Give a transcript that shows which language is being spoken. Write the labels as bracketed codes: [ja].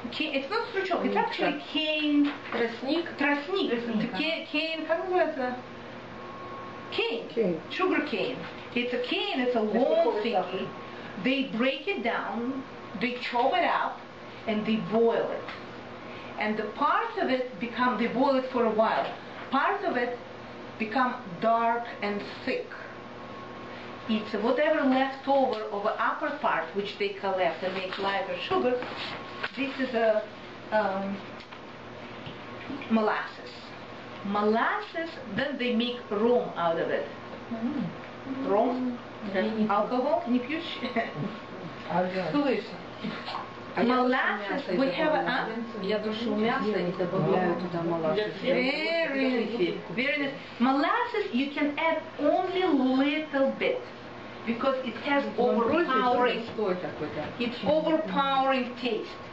[en] It's not стручок, it's actually cane. [ru] Тростник. Cane, как называется? [en] Cane. Sugar cane. It's a cane, it's a long thingy. They break it down, they chop it up, and they boil it. And the parts of it become, they boil it for a while. Parts of it become dark and thick. It's whatever left over of the upper part which they collect and make lighter sugar. This is a molasses. Molasses, then they make rum out of it. Rum? Alcohol? [ru] Не пьешь? [en] Molasses, we have a... [ru] Я душу мясо и добавляю туда molasses. [en] Very nice. Molasses, you can add only a little bit. Because it has overpowering, it's overpowering taste.